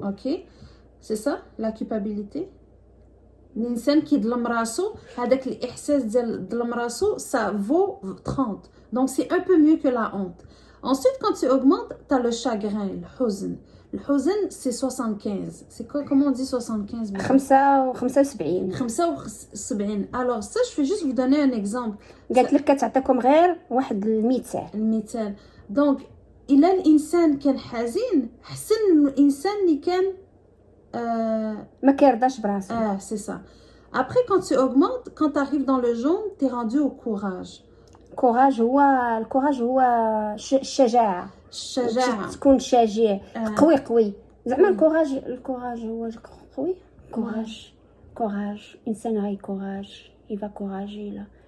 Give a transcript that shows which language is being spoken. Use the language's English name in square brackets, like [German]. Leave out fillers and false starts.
[French] OK, c'est ça la culpabilité. [Arabic] الانسان كيظلم راسو، هذاك الاحساس ديال ظلم راسو [French] ça vaut 30. Donc c'est un peu mieux que la honte. Ensuite quand tu augmentes, tu as le chagrin, الحزن. الحزن سي 75 سي comment on dit 75 75 75 alors ça je vais juste vous donner un exemple [Arabic] قالت لك كتعطيكم غير واحد المثال دونك الا الانسان كان حزين حسن من الانسان اللي كان ما كيرضاش براسو [French] c'est ça après quand tu augmentes quand tu arrives dans le jaune tu es rendu au courage [Arabic] الكوراج هو الشجاعه تكون شجاع قوي زعما الكوراج هو قوي كوراج انسان غير كوراج يبقى كوراجي لا